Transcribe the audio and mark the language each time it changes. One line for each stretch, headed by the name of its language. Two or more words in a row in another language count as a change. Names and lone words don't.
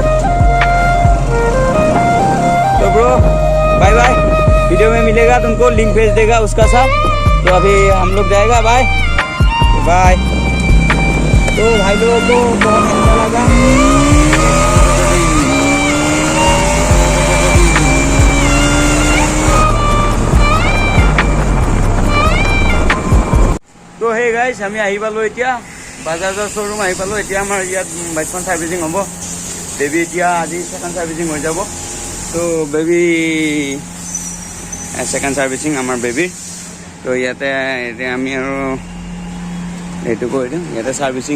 Hindi: तो ब्रो बाय बाय वीडियो में मिलेगा तुमको लिंक भेज देगा उसका साथ तो अभी हम लोग जाएगा बाय बाय तो भाई लोगों को बहुत अच्छा लगा
Assamese: तो
English: hey guys
Assamese: আমি আহি পালো এতিয়া বাজাজৰ শ্বৰুম আহি পালো এতিয়া আমাৰ ইয়াত বাইকখন সাৰ্ভিচিং হ'ব বেবি এতিয়া আজি
English: second servicing
Assamese: হৈ যাব তো বেবি
English: second servicing
Assamese: আমাৰ বেবিৰ তো ইয়াতে এতিয়া আমি আৰু এইটো কৈ দিওঁ ইয়াতে সাৰ্ভিচিং